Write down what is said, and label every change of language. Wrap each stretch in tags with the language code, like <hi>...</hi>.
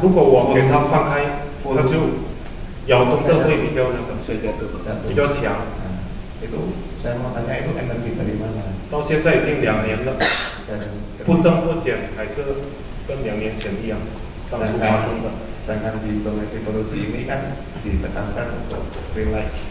<zh>如果我给它放开，它就摇动的会比较那个，比较强。</zh> <id>Itu saya mau tanya itu energi dari mana?</id> <zh>到现在已经2年了，不增不减，还是跟2年前一样，当初发生的。</zh> <id>Sedangkan di metodologi ini kan ditekankan untuk relax.</id>